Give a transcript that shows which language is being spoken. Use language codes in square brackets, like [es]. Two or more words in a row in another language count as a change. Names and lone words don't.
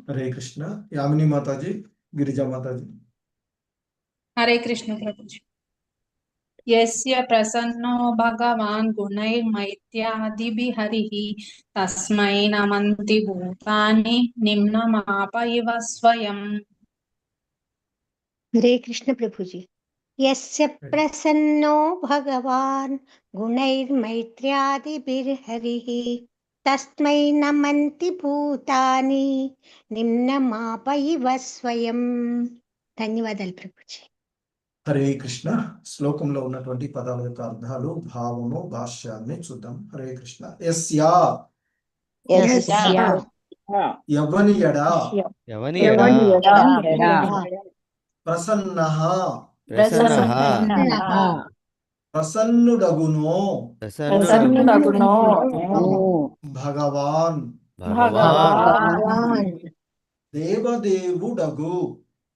[hi] हरे कृष्ण। यामिनी माताजी, गिरिजा माताजी। हरे कृष्ण प्रभु जी। [sa] यस्य प्रसन्नो भगवान् गुणैर्मैत्र्यादिभिर्हरिः तस्मै नमन्ति भूतानि निम्नमाप इव स्वयं। [hi] हरे कृष्ण प्रभु जी। [sa] यस्य प्रसन्नो भगवान् गुणैर्मैत्र्यादिभिर्हरिः तस्मै नमन्ति भूतानि निम्नमाप इव स्वयं। [te] ధన్యవాదాలు ప్రభుజీ. హరే కృష్ణ. శ్లోకంలో ఉన్నటువంటి పదాల యొక్క అర్థాలు, భావము, భాష్యాన్ని చూద్దాం. హరే కృష్ణ. యస్యా ఎవని ఎడా ప్రసన్నః ప్రసన్నుడగునో భగవాన్ దేవదేవుడగు